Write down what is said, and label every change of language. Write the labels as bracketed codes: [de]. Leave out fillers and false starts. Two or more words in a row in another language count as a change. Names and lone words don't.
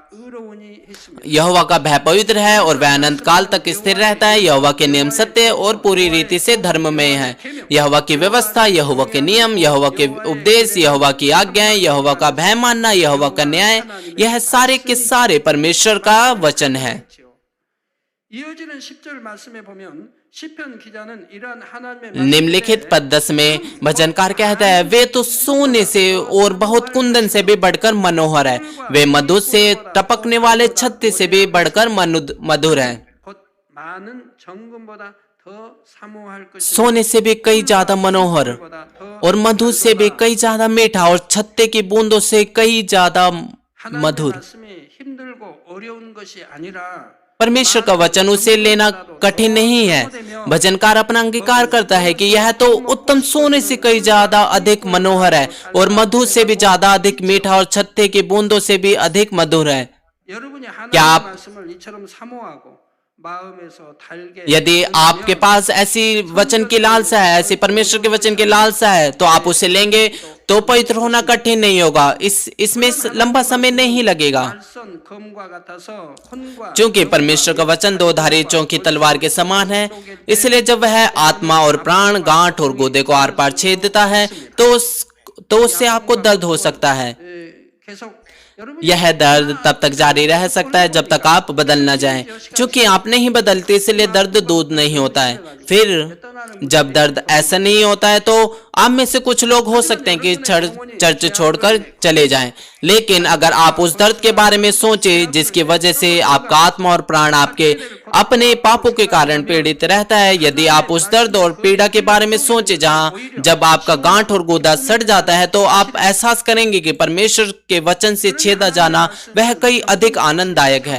[hi] यहोवा का भय पवित्र है और वह अनंत काल तक स्थिर रहता है। यहोवा के नियम सत्य और पूरी रीति से धर्ममय है। यहोवा की व्यवस्था, यहोवा के नियम, यहोवा के उपदेश, यहोवा की आज्ञाएं, यहोवा का भय मानना, यहोवा का न्याय, यह सारे के सारे परमेश्वर का वचन है। [ko] 이어지는 10절 말씀에 보면 시편 기자는 이러한 하나님의 [hi] निम्नलिखित पद 10 में भजनकार कहता है, वे तो सोने से और बहुत कुंदन से भी बढ़कर मनोहर है, वे मधु से टपकने वाले छत्ते से भी बढ़कर मधुर है। [ko] 곧 많은 정금보다 더 사모할 것이 [hi] सोने से भी कई ज्यादा मनोहर और मधु से भी कई ज्यादा मीठा और छत्ते की बूंदों से कई ज्यादा [ko] 하나님의 [hi] मधुर। [ko] 말씀이 힘들고 어려운 것이 아니라 [hi] परमेश्वर का वचन उसे लेना कठिन नहीं है। भजनकार अपना अंगीकार करता है कि यह तो उत्तम सोने से कई ज्यादा अधिक मनोहर है और मधु से भी ज्यादा अधिक मीठा और छत्ते की बूंदों से भी अधिक मधुर है। [ko] 여러분이 [hi] क्या [ko] 하나님의 [hi] आप [ko] 말씀을 이처럼 사모하고 마음에서 달게 [hi] यदि आपके पास ऐसी वचन की लालसा है, ऐसी परमेश्वर के वचन की लालसा है, तो आप उसे लेंगे तो पवित्र होना कठिन नहीं होगा। इसमें लंबा समय नहीं लगेगा, [ko] 말선 검과 같아서 혼과 [hi] क्योंकि परमेश्वर का वचन दो धारी चौकी तलवार के समान है। इसलिए जब वह आत्मा और प्राण, गांठ और गोदे को आर पार छेद देता है तो उससे आपको दर्द हो सकता है। [ko] 계속 여러분 [hi] यह दर्द तब तक जारी रह सकता है जब तक आप बदल न जाएं। क्योंकि आप नहीं बदलते इसलिए दर्द दूर नहीं होता है। फिर जब दर्द ऐसा नहीं होता है तो आप में से कुछ लोग हो सकते हैं कि चर्च छोड़कर चले जाएं। लेकिन अगर आप उस दर्द के बारे में सोचें जिसकी वजह से आपका आत्मा और प्राण आपके अपने पापों के कारण पीड़ित रहता है, यदि आप उस दर्द और पीड़ा के बारे में सोचें जब आपका गांठ और गोदा सड़ जाता है, तो आप एहसास करेंगे कि परमेश्वर के वचन से छेदा जाना वह कई अधिक आनंददायक है।